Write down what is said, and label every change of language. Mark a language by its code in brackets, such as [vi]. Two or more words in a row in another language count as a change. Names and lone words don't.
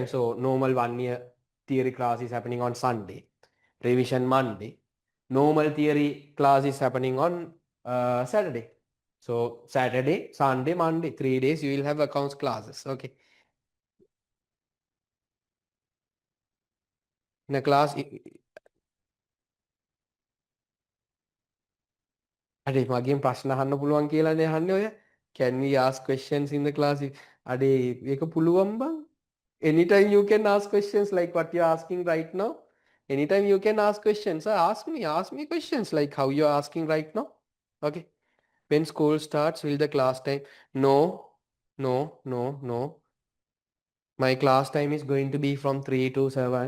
[en] So normal 1-year theory class is happening on Sunday. Revision Monday. Normal theory class is happening on Saturday. So Saturday, Sunday, Monday, 3 days you will have accounts classes. Okay. In a class, [si] අඩේ මගෙන් ප්‍රශ්න අහන්න පුළුවන් කියලානේ අහන්නේ ඔය. [en] Can we ask questions in the class? [si] අඩේ ඒක පුළුවන් බං. [en] Anytime you can ask questions like what you're asking right now. Anytime you can ask questions. Ask me questions like how you're asking right now. Okay. When school starts, will the class time? No, no, no, no. My class time is going to be from 3 to 7.